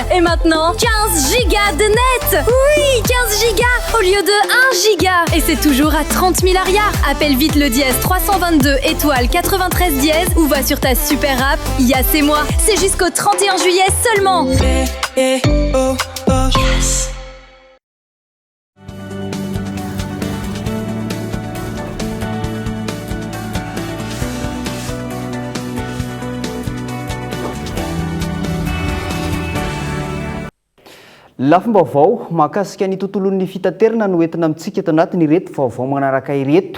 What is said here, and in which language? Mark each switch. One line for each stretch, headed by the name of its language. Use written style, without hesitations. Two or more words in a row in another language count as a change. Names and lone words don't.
French: Et maintenant, 15 gigas de net. Oui, 15 gigas au lieu de 1 giga. Et c'est toujours à 30 000 arrières. Appelle vite le dièse 322 étoile 93 dièse ou va sur ta
English: super app
French: Yas et moi. C'est jusqu'au 31 juillet seulement. Yes.
Malagasy: Lafim-baovao mahakasika ny tontolon'ny fitaterana no entina amintsika eto anatin'ny reto vaovao manaraka ireto.